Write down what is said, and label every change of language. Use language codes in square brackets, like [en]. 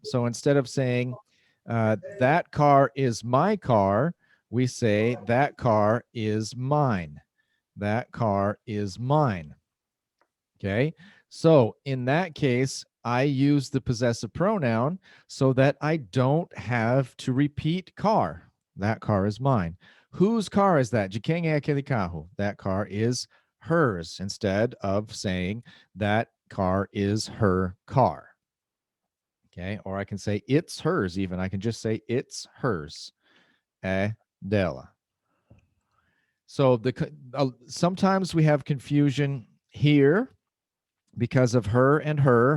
[en] So instead of saying, that car is my car, we say, that car is mine. That car is mine. Okay. So in that case, I use the possessive pronoun so that I don't have to repeat car. That car is mine. Whose car is that? [pt] De quem é aquele carro? [en] That car is hers, instead of saying that car is her car. Okay. Or I can say it's hers, even. I can just say it's hers. [pt] É dela. [en] So sometimes we have confusion here because of her and her.